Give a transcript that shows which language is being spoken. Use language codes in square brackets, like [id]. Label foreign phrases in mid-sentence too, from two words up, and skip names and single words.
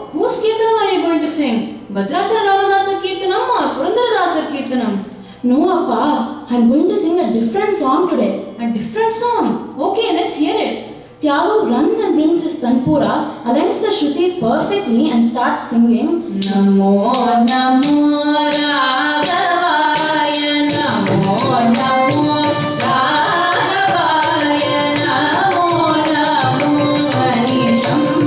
[en] Whose Kirtanam are you going to sing? Bhadrachala Ramadasa Kirtanam or Purandara Dasa Kirtanam? No, Appa. I'm going to sing a different song today. A different song? Okay, let's hear it. Tyagu runs and brings his tanpura, aligns the Shruti perfectly and starts singing [sa] Namo Namo Raghavaya Namo Namo Raghavaya Namo Namo Ganisham